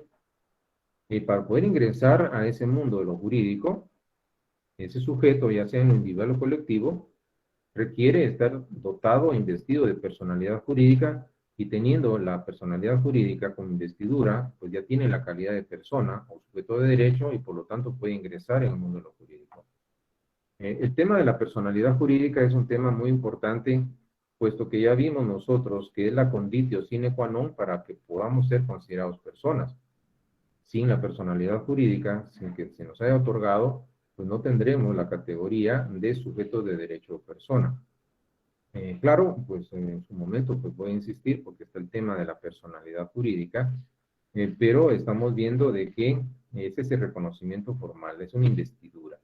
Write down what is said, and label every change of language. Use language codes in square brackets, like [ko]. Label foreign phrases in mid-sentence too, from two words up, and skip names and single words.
[es] Y para poder ingresar a ese mundo de lo jurídico, ese sujeto, ya sea en lo individual o colectivo, requiere estar dotado e investido de personalidad jurídica, y teniendo la personalidad jurídica con investidura, pues ya tiene la calidad de persona o sujeto de derecho y por lo tanto puede ingresar en el mundo de lo jurídico. El tema de la personalidad jurídica es un tema muy importante, puesto que ya vimos nosotros que es la [la] conditio sine qua non [es] para que podamos ser considerados personas. Sin la personalidad jurídica, sin que se nos haya otorgado, pues no tendremos la categoría de sujeto de derecho o persona. Claro, pues en su momento pues voy a insistir porque está el tema de la personalidad jurídica, pero estamos viendo de que es ese reconocimiento formal, es una investidura.